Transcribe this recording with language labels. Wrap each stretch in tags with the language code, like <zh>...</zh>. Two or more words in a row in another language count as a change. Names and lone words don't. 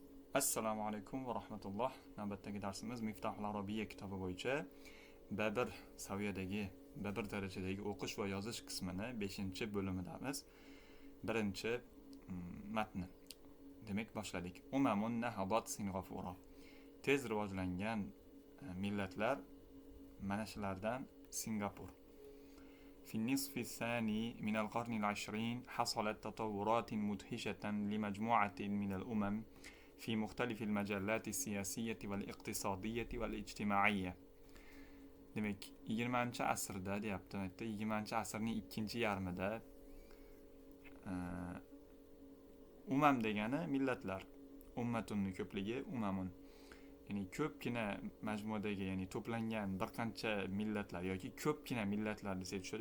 <uz>Assalomu alaykum va rahmatulloh. Navbatdagi darsimiz Miftahul Arabiyya kitobi bo'yicha B1 saviyadagi, B1 darajadagi o'qish va yozish qismini 5-bo'limidamiz. Birinchi matni. Demak, boshladik.</uz> <ar>أمم نهضت</ar> <uz>Singapura. Tez rivojlangan millatlar mana shulardan Singapur.</uz> <ar>في النصف الثاني من القرن العشرين حصلت تطورات مدهشة لمجموعة من الأمم في مختلف المجالات السياسية والاقتصادية والاجتماعية.</ar> <uz>Demek 20. asrda deyapti. 20. asrning ikkinchi yarmida umam degani millatlar. Ummatunning ko'pligi umamun. Ya'ni ko'pgina majmuadagi, ya'ni to'plangan bir qancha millatlar yoki ko'pgina millatlar desak tushadi.</uz>